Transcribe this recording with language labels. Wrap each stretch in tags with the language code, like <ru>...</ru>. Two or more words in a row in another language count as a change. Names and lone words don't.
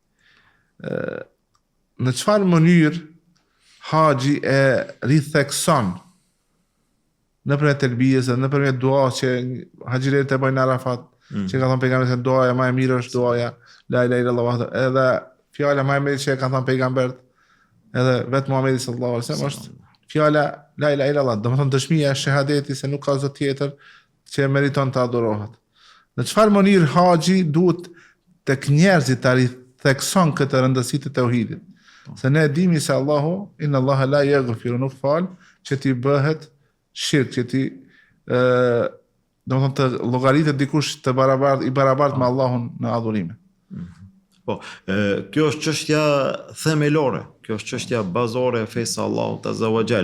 <sq>Në çfarë mënyrë haxhi e rithekson nëpërmjet telbijes dhe nëpërmjet duas që haxhiret e bëjnë në Arafat, që ka thënë pejgamberi se duaja më e mirë është duaja</sq> <ar>لا إله إلا الله,</ar> <sq>edhe fjala më e mirë që ka thënë pejgamberi edhe vetë Muhamedi</sq> <ar>صلى الله عليه وسلم</ar> <sq>është fjala</sq> <ar>لا إله إلا الله,</ar> <sq>domethënë dëshmia e shahadeti se nuk ka zot tjetër që meriton të adurohet. Në çfarë mënyrë haxhi duhet tek njerëzit ta rithekson këtë rëndësi të tauhidit? Se ne dimi se Allahu,</sq> <ar>إن الله لا يغفر,</ar> <sq>nuk fal që ti bëhet shirk, që ti domethënë të llogaritet dikush të i barabartë me Allahun në adhurime. Po, kjo është çështja themelore, kjo është çështja bazore e fesë së Allahut</sq> <ar>عز وجل.</ar>